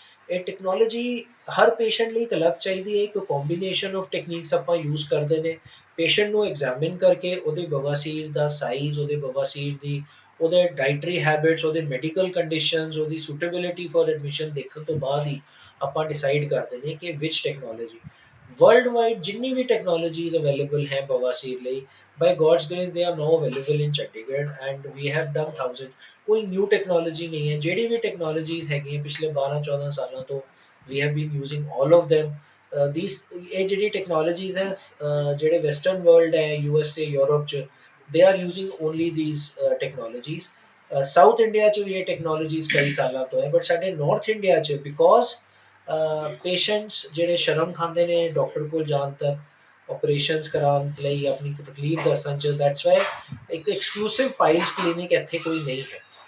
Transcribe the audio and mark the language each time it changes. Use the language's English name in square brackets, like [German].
[Punjabi] ਇਹ ਟੈਕਨੋਲੋਜੀ ਹਰ ਪੇਸ਼ੈਂਟ ਲਈ ਇੱਕ ਅਲੱਗ ਚਾਹੀਦੀ ਹੈ। ਇੱਕ [English] combination of techniques [Punjabi] ਆਪਾਂ ਯੂਜ਼ ਕਰਦੇ ਨੇ। ਪੇਸ਼ੈਂਟ ਨੂੰ ਐਗਜ਼ਾਮਿਨ ਕਰਕੇ ਉਹਦੇ ਬਵਾਸੀਰ ਦਾ ਸਾਈਜ਼, ਉਹਦੇ ਬਵਾਸੀਰ ਦੀ, ਉਹਦੇ ਡਾਈਟਰੀ ਹੈਬਿਟਸ, ਉਹਦੇ ਮੈਡੀਕਲ ਕੰਡੀਸ਼ਨਸ, ਉਹਦੀ [English] suitability for admission [Punjabi] ਦੇਖਣ ਤੋਂ ਬਾਅਦ ਹੀ ਆਪਾਂ ਡਿਸਾਈਡ ਕਰਦੇ ਨੇ ਕਿ ਵਿਚ ਟੈਕਨੋਲੋਜੀ। [English] world wide [Punjabi] ਜਿੰਨੀ ਵੀ ਟੈਕਨੋਲੋਜੀਜ਼ ਅਵੇਲੇਬਲ ਹੈ ਬਵਾਸੀਰ ਲਈ, [English] By God's grace they are now available in Chandigarh and we have done 1000। [Hindi] कोई न्यू टैक्नोलॉजी नहीं है। [Punjabi] ਜਿਹੜੀ ਵੀ ਟੈਕਨੋਲੋਜੀਜ਼ ਹੈਗੀਆਂ ਪਿਛਲੇ 12-14 ਸਾਲਾਂ ਤੋਂ [English] We have been using all of them। [Punjabi] ਇਹ ਜਿਹੜੀ ਟੈਕਨੋਲੋਜੀਜ਼ ਹੈ ਜਿਹੜੇ ਵੈਸਟਰਨ ਵਰਲਡ ਹੈ, USA, ਯੂਰਪ 'ਚ, [English] They are using only these technologies. [Punjabi] South India 'ਚ ਵੀ ਇਹ ਟੈਕਨੋਲੋਜੀਜ਼ ਕਈ ਸਾਲਾਂ ਤੋਂ ਹੈ, ਬਟ ਸਾਡੇ ਨਾਰਥ ਇੰਡੀਆ 'ਚ ਬਿਕੋਜ਼ ਪੇਸ਼ੈਂਟਸ ਜਿਹੜੇ ਸ਼ਰਮ ਖਾਂਦੇ ਨੇ ਡਾਕਟਰ ਕੋਲ ਜਾਣ ਤੱਕ, ਆਪਰੇਸ਼ਨਸ ਕਰਾਉਣ ਲਈ ਆਪਣੀ ਤਕਲੀਫ ਦੱਸਣ 'ਚ, [English] that's why [Punjabi] ਇੱਕ ਐਕਸਕਲੂਸਿਵ ਪਾਇਲਸ ਕਲੀਨਿਕ ਇੱਥੇ ਕੋਈ ਨਹੀਂ ਹੈ।